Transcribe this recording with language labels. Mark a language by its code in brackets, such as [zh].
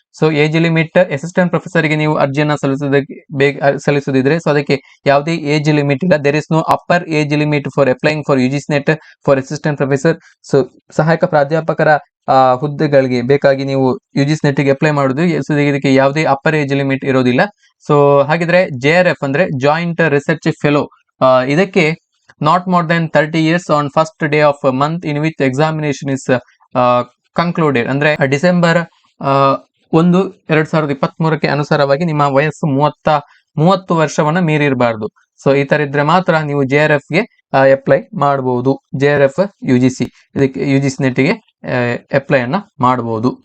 [kn] So age limit assistant professor ಗೆ ನೀವು ಅರ್ಜಿಯನ್ನ ಸಲ್ಲಿಸೋದಿದ್ರೆ, ಸೊ ಅದಕ್ಕೆ ಯಾವುದೇ ಏಜ್ ಲಿಮಿಟ್ ಇಲ್ಲ. [en] There is no upper age limit for applying for UGC NET for assistant professor. [kn] So ಸಹಾಯಕ ಪ್ರಾಧ್ಯಾಪಕರ ಹುದ್ದೆಗಳಿಗೆ ಬೇಕಾಗಿ ನೀವು UGC ನೆಟ್ ಗೆ ಅಪ್ಲೈ ಮಾಡುದು. ಸೊ ಇದಕ್ಕೆ ಯಾವುದೇ ಅಪ್ಪರ್ ಏಜ್ ಲಿಮಿಟ್ ಇರೋದಿಲ್ಲ. ಸೊ ಹಾಗಿದ್ರೆ JRF ಅಂದ್ರೆ ಜಾಯಿಂಟ್ ರಿಸರ್ಚ್ ಫೆಲೋ, ಇದಕ್ಕೆ [en] not more than 30 years on first day of a month in which examination is concluded. [kn] ಅಂದ್ರೆ ಡಿಸೆಂಬರ್ 1, 2023ಕ್ಕೆ ಅನುಸಾರವಾಗಿ ನಿಮ್ಮ ವಯಸ್ಸು 30 ವರ್ಷವನ್ನ ಮೀರಿರಬಾರ್ದು. ಸೊ ಈ ತರ ಇದ್ರೆ ಮಾತ್ರ ನೀವು JRF ಗೆ ಅಪ್ಲೈ ಮಾಡಬಹುದು. JRF UGC ಇದಕ್ಕೆ UGC ನೆಟ್ ಗೆ ಅಪ್ಲೈ ಅನ್ನ ಮಾಡಬಹುದು.